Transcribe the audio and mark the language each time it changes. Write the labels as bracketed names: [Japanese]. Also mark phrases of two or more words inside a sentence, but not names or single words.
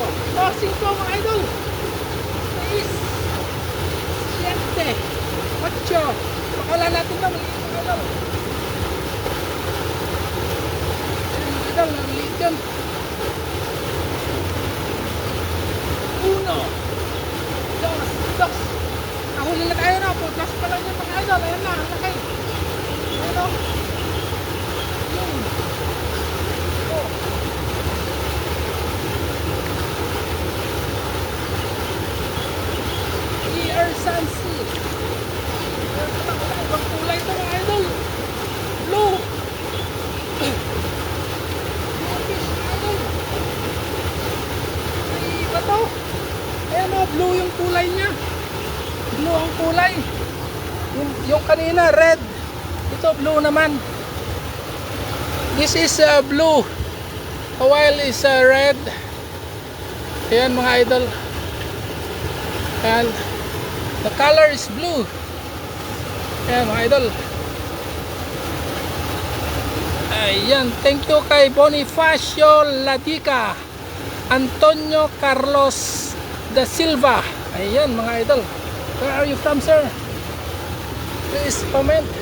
[Filipino] Oh, cinco mga idol. [Spanish] Seis, siete, ocho. [Filipino] Pakala natin ba? Maliit mga idol. Ayan mga idol, maliit yan. [Spanish] Uno, dos, dos. [Filipino] Nahuli na tayo na. Putlas pa lang yan mga idol. Ayan na, ang laki. Ayan o. Yun. Oh. ER Sansi. Ibang kulay ito mga idol. Blue. [English] Blue fish [Filipino] mga idol. Ay, iba to. Ayan o, blue yung kulay niya. Blue ang kulay. Yung kanina red. Ito blue naman. [English] This is blue. A while is red. [Filipino] Ayan mga idol. [English] And the color is blue. [Filipino] Ayan mga idol. Ayan. Thank you kay Bonifacio Ladica, Antonio Carlos da Silva. Ayan mga idol. [English] Where are you from, sir? Please comment.